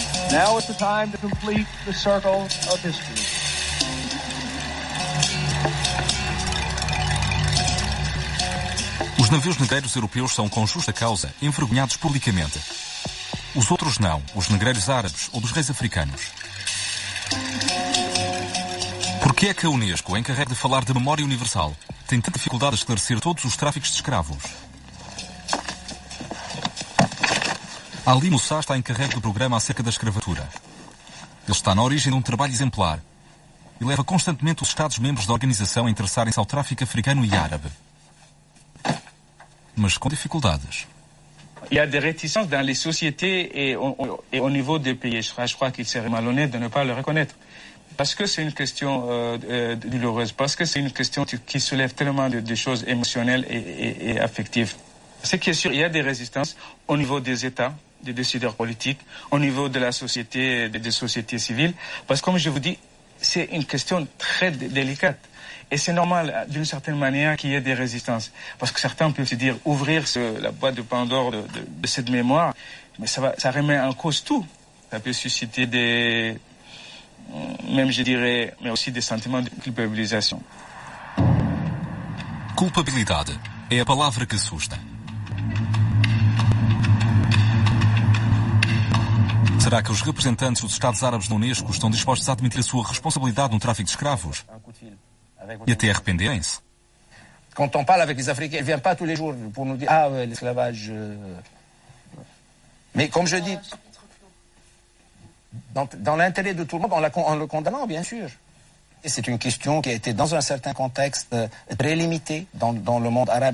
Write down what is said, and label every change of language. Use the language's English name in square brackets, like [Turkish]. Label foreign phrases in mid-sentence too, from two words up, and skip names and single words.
[English] Now is the time to complete the circle of history. [Portuguese] Os navios negreiros europeus são, com justa causa, envergonhados publicamente. Os outros não, os negreiros árabes ou dos reis africanos. Por que é que a Unesco, encarregue de falar de memória universal, tem tanta dificuldade a esclarecer todos os tráficos de escravos? Ali Moussa está encarregue do programa acerca da escravatura. Ele está na origem de um trabalho exemplar e leva constantemente os Estados-membros da organização a interessarem-se ao tráfico africano e árabe. Mas com dificuldades. [French] Il y a des réticences dans les sociétés et au niveau des pays. Je crois qu'il serait malhonnête de ne pas le reconnaître. Parce que c'est une question douloureuse, parce que c'est une question qui soulève tellement de choses émotionnelles et affectives. Ce qui est sûr, il y a des résistances au niveau des États, des décideurs politiques, au niveau de la société, des sociétés civiles. Parce que comme je vous dis, c'est une question très délicate. Et c'est normal, d'une certaine manière, qu'il y ait des résistances. Parce que certains peuvent se dire, ouvrir la boîte de Pandore de cette mémoire, mais ça remet en cause tout. Ça peut susciter même je dirais, mais aussi des sentiments de culpabilisation. [Portuguese] Culpabilidade é a palavra que assusta. Será que os representantes dos Estados Árabes da Unesco estão dispostos a admitir a sua responsabilidade no tráfico de escravos? E até arrependerem-se? [French] Quand on parle avec les Africains, ils ne viennent pas tous les jours pour nous dire « Ah ouais, l'esclavage... Mais comme je dis, dans l'intérêt de tout le monde, en le condamnant, bien sûr. Et c'est une question qui a été dans un certain contexte très limité dans le monde arabe.